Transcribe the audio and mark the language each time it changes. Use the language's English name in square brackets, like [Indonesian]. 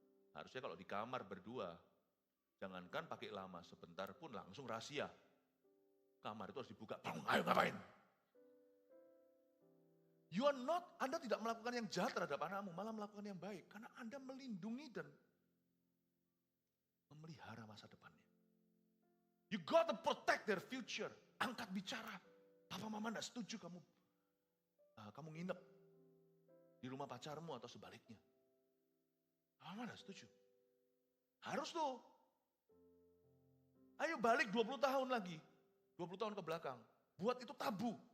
[Indonesian] Harusnya kalau di kamar berdua, jangankan pakai lama sebentar pun langsung rahasia. Kamar itu harus dibuka, ayo ngapain? Anda tidak melakukan yang jahat terhadap anakmu, malah melakukan yang baik. Karena Anda melindungi dan memelihara masa depannya. [English] You got to protect their future. [Indonesian] Angkat bicara. Papa mama enggak setuju kamu nginep di rumah pacarmu atau sebaliknya. Papa mama enggak setuju. Harus tuh. Ayo balik 20 tahun lagi. 20 tahun ke belakang. Buat itu tabu.